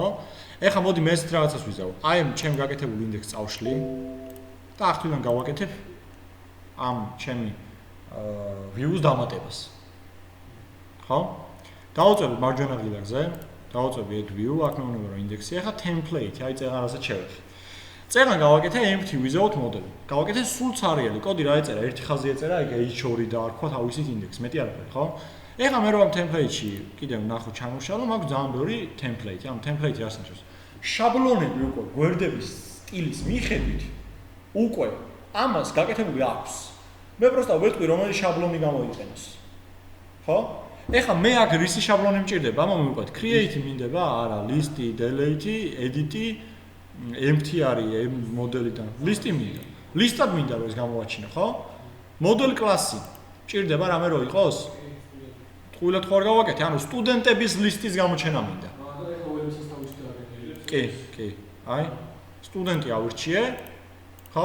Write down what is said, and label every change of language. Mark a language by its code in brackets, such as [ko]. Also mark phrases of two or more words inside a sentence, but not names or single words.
[ka] ეხლა მოდი მე ესეთ რაღაცას ვიზავ. აი ჩემ გაკეთებულ ინდექსს წავშლი და ახლა გავაკეთებ ამ ჩემი views დამატებას. ხო? დავუწევ მარჯვენა ღილაკზე, დავუწევ [en] add view, [ka] აქ მეუბნება რომ ინდექსი, ახლა template, აი წეღან რასაც შევეხე. წეღან გავაკეთე [en] empty without model. [ka] გავაკეთე სულ ცარიელი კოდი რა ეწერა, ერთი ხაზი ეწერა, ეგ h2 დაარქვა თავისით ინდექსს, მეტი არ არის, ხო? ეხლა მე რომ ამ template-ში კიდევ ნახო ჩამოვშალო, მაქვს ძალიან ბევრი template. ამ template-ი რას ნიშნავს? შაბლონები უკვე გვერდების სტილის მიხედვით უკვე ამას გაკეთებული აქვს. მე პროსტა ვეთქვი რომელი შაბლონი გამოიყენოს. ხო? ეხლა მე აქ რისი შაბლონი მჭირდება? ამა მივყვეთ create მინდება, არა, list, delete, edit, empty არის მოდელიდან. list-ი მინდა. list-ად მინდა რომ ეს გამოვაჩინო, ხო? [en] model class- [ka] ი მჭირდება რამე რო იყოს? ტყუილად ხო არ გავაკეთე? ანუ სტუდენტების ლისტის გამოჩენა მინდა. კი, კი. აი, სტუდენტი ავირჩიე, ხო?